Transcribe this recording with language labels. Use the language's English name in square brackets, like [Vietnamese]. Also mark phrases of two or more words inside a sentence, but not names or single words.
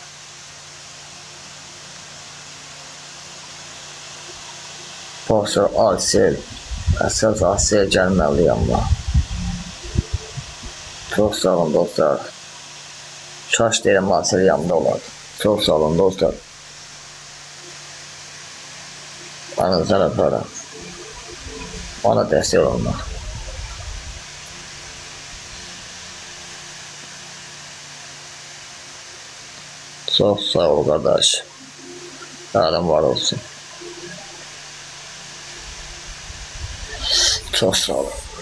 [Azerbaijani] Profesör Asel, əsas Asel gəlməli yanıma. Çox sağ olun dostlar. Kaş deyirəm Asel yanımda olardı. Çox sağ olun dostlar. Əlinizdən öpərəm. [Turkish] Bana dəstək olunlar. Çok sağ ol kardeş. Alem var olsun. Çok sağ ol.